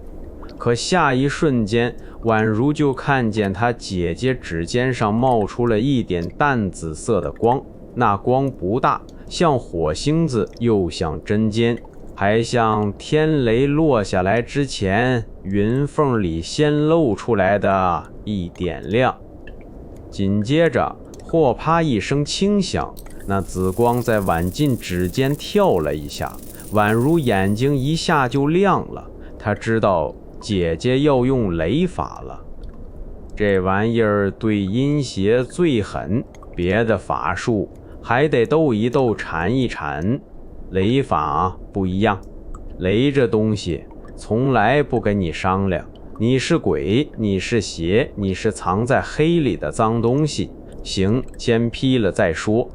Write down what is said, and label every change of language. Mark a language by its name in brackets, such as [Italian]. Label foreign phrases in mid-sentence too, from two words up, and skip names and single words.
[Chinese] 可下一瞬間，宛如就看見他姐姐指尖上冒出了一點淡紫色的光，那光不大，像火星子又像針尖，還像天雷落下來之前雲縫裡先露出來的一點亮。緊接着或啪一聲輕響，那紫光在婉進指尖跳了一下，宛如眼睛一下就亮了，他知道姐姐要用雷法了。這玩意兒對陰邪最狠，別的法術還得鬥一鬥纏一纏，雷法不一樣。雷這東西從來不跟你商量，你是鬼，你是邪，你是藏在黑裡的髒東西，行，先劈了再說。